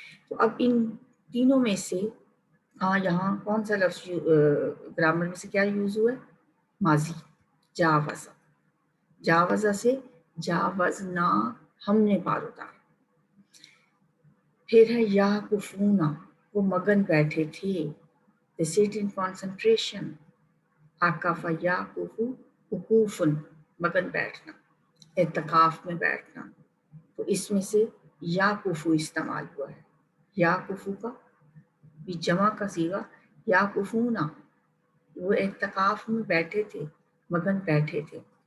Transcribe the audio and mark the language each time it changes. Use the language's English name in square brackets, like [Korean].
[Hindi] तो अब इन तीनों में से यहाँ कौन सा लफ्ज़ ग्रामर में से क्या यूज़ हुआ है? माजी, जावज़ा। जावज़ा से जावज़ना, हमने पार उतारा। फिर है याकुफूना, वो मगन बैठे थे। [English] They sit in concentration. [Hindi] आकाफा याकुफू, उकूफुन, मगन बैठना, एतकाफ में बैठना। तो इसमें से याकुफू इस्तेमाल हुआ है। याकुफू का भी जमा का सीगा याकुफूना, वो एतकाफ में बैठे थे, मगन बैठे थे।